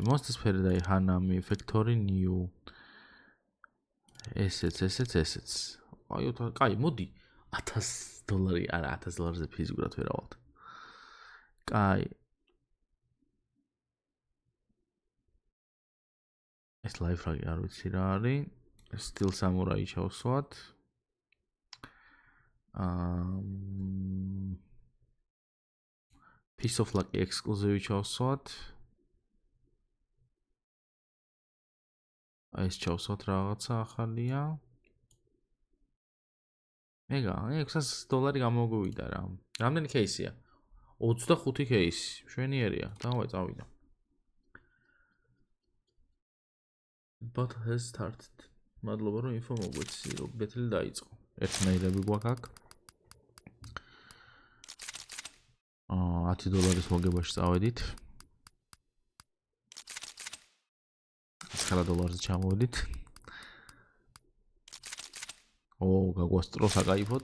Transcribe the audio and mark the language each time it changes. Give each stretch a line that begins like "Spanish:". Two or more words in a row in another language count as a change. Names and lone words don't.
Georgian: Monster Sphere და Hanami Factory New. ესეც. კაი, მოდი $1000, არა $1000-ზე ფიზიკურად ვერ ავალთ. კაი. ეს
English: life frag
Georgian: არ ვიცი რა არის. Steel Samurai ჩავსვათ.
English: Piece of Luck exclusive
Georgian: ჩავსვათ. ეს ჩავსვათ რაღაცა ახალია. ეგა, $600 გამოგვივიდა რა. რამდენი кейსია? 25 кейსი. მშვენიერია. დავაი წავიდა.
English: But has started.
Georgian: მადლობა რომ ინფო მოგვეცი, რომ ბეთლი დაიწყო. ერთნაირები გვაქვს აქ. $10 მოგებაში წავედით. $9-ზე ჩამოვედით. გაგვასწრო საკაიფოთ.